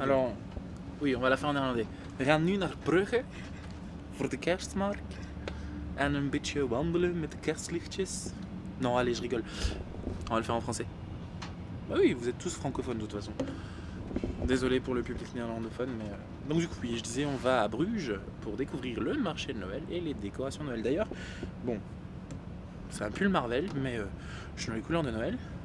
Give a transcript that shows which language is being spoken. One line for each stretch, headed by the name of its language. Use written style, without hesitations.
French: Alors, oui, on va la faire en néerlandais.
Dutch: We gaan nu naar Brugge voor de kerstmarkt en een beetje wandelen met de kerstlichtjes.
French: Non, allez, je rigole. On va le faire en français. Bah oui, vous êtes tous francophones de toute façon. Désolé pour le public néerlandophone, mais... Donc du coup, oui, je disais, on va à Bruges pour découvrir le marché de Noël et les décorations de Noël. D'ailleurs, bon, c'est un pull Marvel, mais je suis dans les couleurs de Noël.